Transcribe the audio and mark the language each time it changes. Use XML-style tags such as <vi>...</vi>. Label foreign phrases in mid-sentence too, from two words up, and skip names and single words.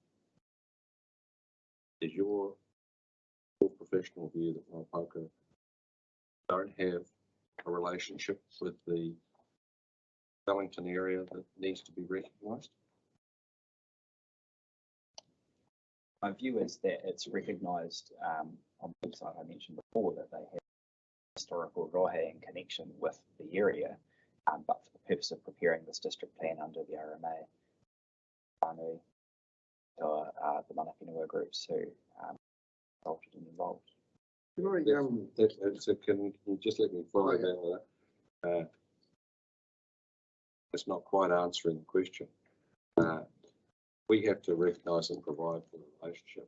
<en>Is your professional view that Maupoko don't have a relationship with the Wellington area that needs to be recognised? My view is that it's recognised on the website I mentioned before that they have historical rohe in connection with the area, but for the purpose of preparing this district plan under the RMA, whānui, the</en> <mi>mana whenua</mi> <en>groups who consulted and involved. Can you just let me follow that with that? It's not quite answering the question. We have to recognise and provide for the relationship.</en>